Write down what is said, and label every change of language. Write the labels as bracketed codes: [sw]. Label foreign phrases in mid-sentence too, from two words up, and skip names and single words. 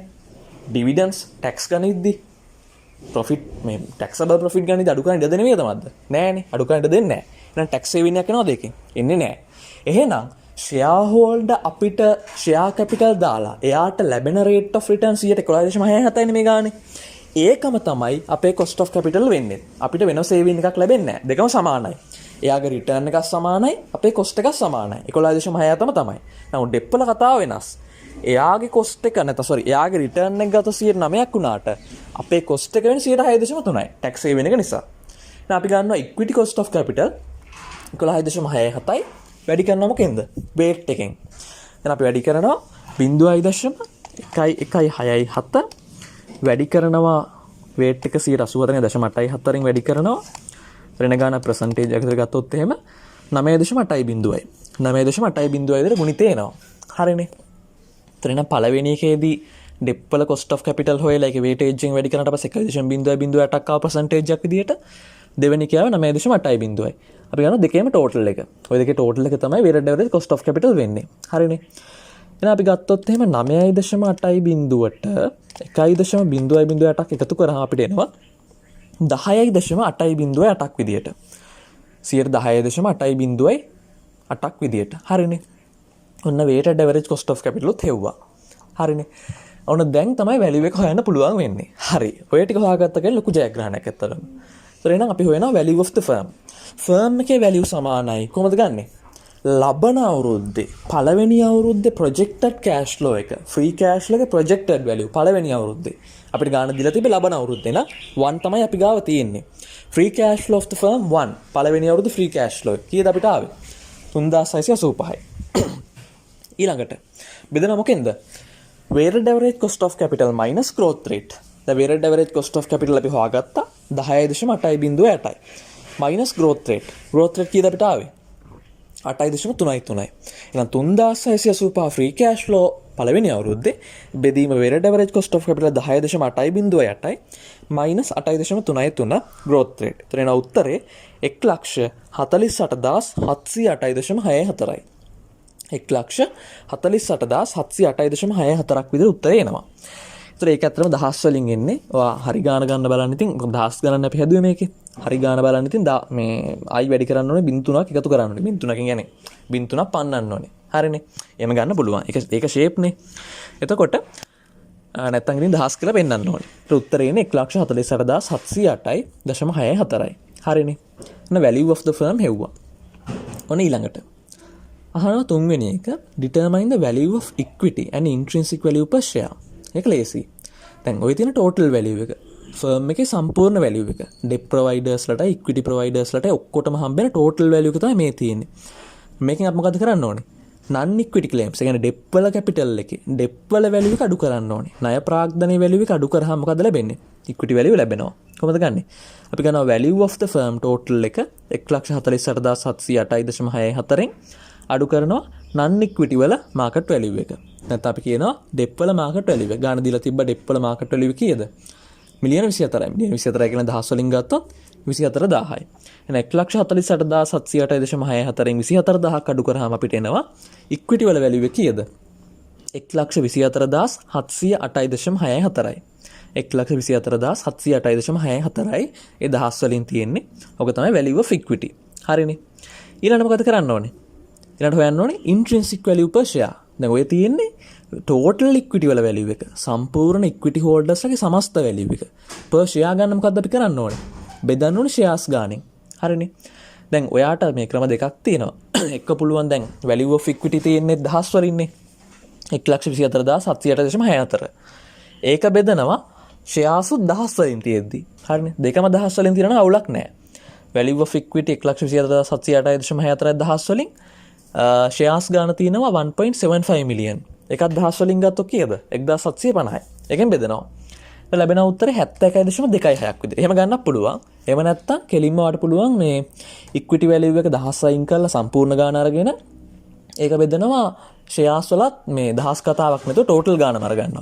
[en] dividends tax [si] ගණිද්දී ප්‍රොෆිට් මේ [en] taxable profit [si] ගණිද්දී අඩු කරන්න දෙන්නේ නේද? නෑනේ. අඩු කරන්න දෙන්නේ නෑ. එහෙනම් [en] tax saving [si] එකක් එනවද ඒකෙන්? එන්නේ නෑ. එහෙනම් [en] share holder [si] අපිට [en] share capital [si] දාලා එයාට ලැබෙන [en] rate of return [si] 11.67යි මේ ගානේ. ඒකම තමයි අපේ [en] cost of capital [si] වෙන්නේ. අපිට වෙන සේවින් එකක් ලැබෙන්නේ නැහැ. දෙකම සමානයි. එයාගේ රිටර්න් එකක් සමානයි, අපේ cost එකක් සමානයි. 11.6 තමයි. නමුත් ඩෙප්වල කතාව වෙනස්. එයාගේ cost එක එයාගේ රිටර්න් එක ගත 9ක් වුණාට අපේ cost එක වෙන්නේ 6.3යි. [en] tax saving [si] එක නිසා. දැන් අපි ගන්නවා [en] equity cost of capital [si] 11.67යි. වැඩි කරනවා මොකෙන්ද? weight එකෙන්. දැන් අපි වැඩි කරනවා 0.116 වැඩි කරනවා weight එක 84.84න් වැඩි කරනවා. ඍණ ගාන percentage එකකට ගත්තොත් එහෙම 9.8යි. 9.8යි විතර ගුණිතය එනවා. හරිනේ. එතන පළවෙනි එකේදී ඩෙප්වල [en] cost of capital [si] හොයලා ඒකේ weightage එකෙන් වැඩි කරනට පස්සේ 1.008ක් ආව percentage එකක් විදියට දෙවෙනි කියාව 9.8යි. අපි ගන්නවා දෙකේම total එක. ওই දෙකේ total එක තමයි [en] weighted average cost of capital [si] වෙන්නේ. හරිනේ. එහෙනම් අපි ගත්තොත් එහෙම 9.8යි බිඳුවට 1.008ක් එකතු කරාම අපිට එනවා 10.8ක් විදියට. 10.8ක් විදියට. හරිනේ. ඔන්න [en] weighted average cost of capital [si] උත් හෙව්වා. හරිනේ. ඔන්න දැන් තමයි value එක හොයන්න පුළුවන් වෙන්නේ. හරි. ඔය ටික හොයාගත්ත කෙනෙක් ලොකු ජයග්‍රහණයක් ඇත්තටම. ඒතර එහෙනම් අපි හොයනවා [en] value of the firm. [si] firm එකේ value සමානයි. කොහොමද ගන්නෙ? ලබන අවුරුද්දේ පළවෙනි අවුරුද්දේ [en] projected cash flow [si] එක [en] free cash flow [si] එක [en] projected value [si] පළවෙනි අවුරුද්දේ අපිට ගන්න දීලා තිබේ ලබන අවුරුද්දේ නම් 1 තමයි අපි ගාව තියෙන්නේ. [en] free cash flow of the firm [si] 1 පළවෙනි අවුරුද්දේ [en] free cash flow [si] කීයද අපිට ආවේ? 3685යි. ඊළඟට බෙදන මොකෙන්ද? [en] weighted average cost of capital minus growth rate. the weighted average cost of capital [si] අපි හොයාගත්තා 10.8යි [en] minus growth rate. growth rate [si] කීයද අපිට ආවේ? 8.33යි. එහෙනම් 3685 [en] free cash flow [si] පළවෙනි අවුරුද්දේ බෙදීම [en] weighted average cost of capital [si] 10.808යි [en] minus 8.33 growth rate. [si] එතන උත්තරේ 1,48,708.64යි. 1,48,708.64ක් විතර උත්තරේ එනවා. ඒතර ඒක ඇත්තටම දහස් වලින් එන්නේ. ඔයා හරි ගාන ගන්න බලන්න ඉතින් දහස් ගණන් අපි හැදුවේ මේකේ. හරි ගාන බලන්න ඉතින් මේ ආයි වැඩි කරන්න ඕනේ 0.3ක් එකතු කරන්න ඕනේ. 0.3කින් කියන්නේ 0.3ක් පන්නන්න ඕනේ. හරිනේ. එහෙම ගන්න පුළුවන්. ඒක ෂේප් නේ. එතකොට නැත්තම් ඉතින් දහස් කියලා පෙන්නන්න ඕනේ. ඒත් උත්තරේ එන්නේ 1,48,708.64යි. හරිනේ. ඔන්න [en] value of the firm [si] හෙව්වා. ඔන්න ඊළඟට අහනවා තුන්වෙනි එක [en] determine the value of equity and intrinsic value per share. [si] ඒක ලේසි. දැන් ඔය තියෙන [en] total value [si] එක firm එකේ සම්පූර්ණ value එක [en] debt providers [si] ලට [en] equity providers [si] ලට ඔක්කොටම හම්බෙන [en] total value [si] එක තමයි මේ තියෙන්නේ. මේකෙන් අපි මොකද කරන්න ඕනේ? [en] non equity claims. [si] ඒ කියන්නේ debt වල capital එකේ debt වල value එක අඩු කරන්න ඕනේ. ණය ප්‍රාග්ධනයේ value එක අඩු කරාම මොකද ලැබෙන්නේ? [en] equity value [si] ලැබෙනවා. කොහොමද ගන්නෙ? අපි ගන්නවා [en] value of the firm total [si] එක 1,48,708.64න් අඩු කරනවා [en] non equity [si] වල [en] market value [si] එක. නැත්නම් අපි කියනවා debt වල [en] market value [si] එක. ගාන දීලා තිබ්බ debt වල [en] market value [si] කීයද? මිලියන 24යි. මිලියන 24 කියන දහස් වලින් ගත්තොත් 24000යි. එහෙනම් 1,48,708.64න් 24000ක් අඩු කරාම අපිට එනවා equity වල value එක කීයද? 1,24,708.64යි. 1,24,708.64යි. ඒ දහස් වලින් තියෙන්නේ. ඔක තමයි [en] value of equity. [si] හරිනේ. ඊළඟට මොකද කරන්න ඕනේ? ඊළඟට හොයන්න ඕනේ [en] intrinsic value per share. [si] දැන් ඔය තියෙන්නේ [en] total equity [si] වල වැලියු එක සම්පූර්ණ [en] equity holders [si] සමස්ත වැලියු එක [en] per share [si] ගන්න මොකද්ද අපි කරන්න ඕනේ? බෙදන්න ඕනේ shares ගානෙන්. හරිනේ. දැන් ඔයාට මේ ක්‍රම දෙකක් තියෙනවා. එක පුළුවන් දැන් [en] value of equity [si] තියෙන්නේ 1000 වලින්නේ. 1,24,708.64. ඒක බෙදනවා shares 1000 වලින් තියෙද්දි. හරිනේ. දෙකම 1000 වලින් තියෙනවා අවුලක් නැහැ. [en] value of equity [si] 1,24,708.64 1000 වලින් shares ගාන තියෙනවා 1.75 million. එකක් 1000 වලින් ගත්තොත් කීයද? 1750යි. එකෙන් බෙදනවා. ලැබෙන උත්තරේ 71.26ක් විදිහට. එහෙම ගන්නත් පුළුවන්. එහෙම නැත්නම් කෙලින්ම වාට පුළුවන් මේ [en] equity value [si] එක 1000 අයින් කරලා සම්පූර්ණ ගාන අරගෙන ඒක බෙදනවා ෂෙයාර්ස් වලත් මේ 1000 කතාවක් නැතුව ටෝටල් ගානම අරගන්නවා.